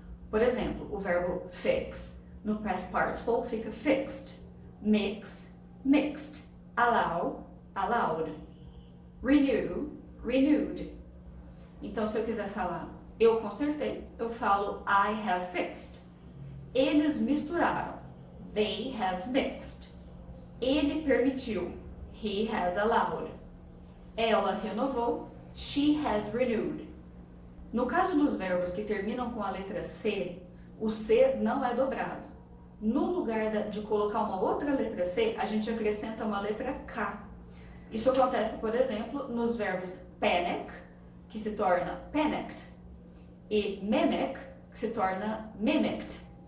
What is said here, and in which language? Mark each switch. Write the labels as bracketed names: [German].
[Portuguese] Por exemplo, o verbo fix, no past participle fica fixed, mix, mixed, allow, allowed, renew, renewed. Então, se eu quiser falar eu consertei, eu falo [English] I have fixed. [Portuguese] Eles misturaram, [English] they have mixed. [Portuguese] Ele permitiu, [English] he has allowed. [Portuguese] Ela renovou, [English] she has renewed. [Portuguese] No caso dos verbos que terminam com a letra C, o C não é dobrado. No lugar de colocar uma outra letra C, a gente acrescenta uma letra K. Isso acontece, por exemplo, nos verbos panic, que se torna panicked, e mimic, que se torna mimicked.